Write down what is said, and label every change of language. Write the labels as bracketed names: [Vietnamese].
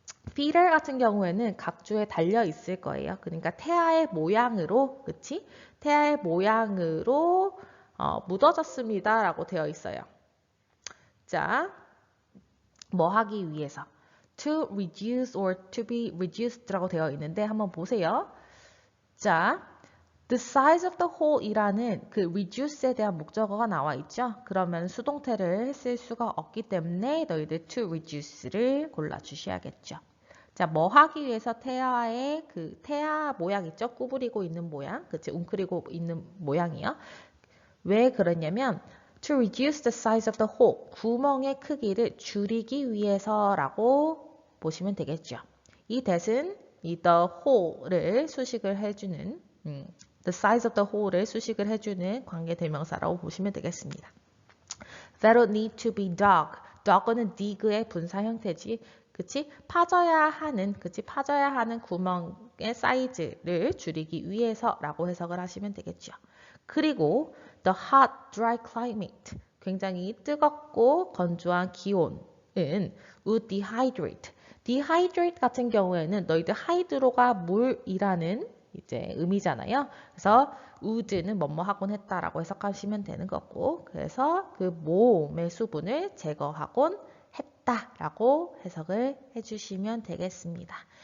[Korean] fetal 같은 경우에는 각주에 달려 있을 거예요. 그러니까 태아의 모양으로, 그치? 태아의 모양으로 묻어졌습니다. 라고 되어 있어요. 자, 뭐 하기 위해서. [English] To reduce or to be reduced [Korean] 라고 되어 있는데 한번 보세요. 자, [English] the size of the hole [Korean] 이라는 그 reduce에 대한 목적어가 나와 있죠. 그러면 수동태를 쓸 수가 없기 때문에 너희들 [English] to reduce [Korean] 를 골라주셔야겠죠. 자, 뭐 하기 위해서 태아의 그 태아 모양 있죠? 구부리고 있는 모양, 그치? 웅크리고 있는 모양이요. 왜 그러냐면 [English] to reduce the size of the hole, [Korean] 구멍의 크기를 줄이기 위해서라고 보시면 되겠죠. 이 that은 이 the hole를 수식을 해주는 [English] the size of the hole [Korean] 를 수식을 해주는 관계대명사라고 보시면 되겠습니다. [English] That'll need to be dug. [Korean] dug는 dig의 분사 형태지. 그치? 파져야 하는, 그치? 파져야 하는 구멍의 사이즈를 줄이기 위해서라고 해석을 하시면 되겠죠. [English] 그리고 the hot, dry climate, [Korean] 굉장히 뜨겁고 건조한 기온은 [English] would dehydrate. [Korean] dehydrate 같은 경우에는 너희들 하이드로가 물이라는 이제 의미잖아요. 그래서 would는 뭐뭐 하곤 했다라고 해석하시면 되는 거고, 그래서 그 모음의 수분을 제거하곤 했다라고 해석을 해주시면 되겠습니다.